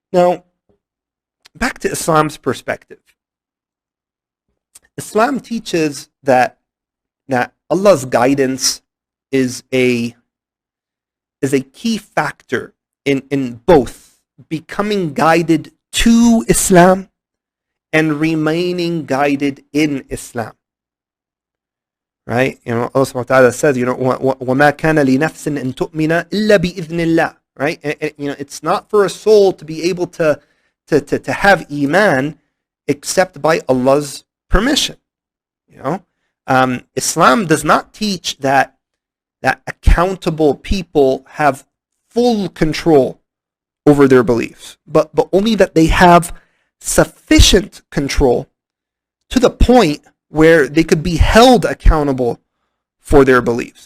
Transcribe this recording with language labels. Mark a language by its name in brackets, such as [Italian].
[English] Now, back to Islam's perspective. Islam teaches that Allah's guidance is a key factor in both becoming guided to Islam and remaining guided in Islam. Right? [Arabic] Allah subhanahu wa ta'ala says, وَمَا كَانَ لِنَفْسٍ أَن تُؤْمِنَ إِلَّا بِإِذْنِ اللَّهِ. [English] Right? It's not for a soul to be able to have iman except by Allah's permission. Islam does not teach that accountable people have full control over their beliefs, but only that they have sufficient control to the point where they could be held accountable for their beliefs.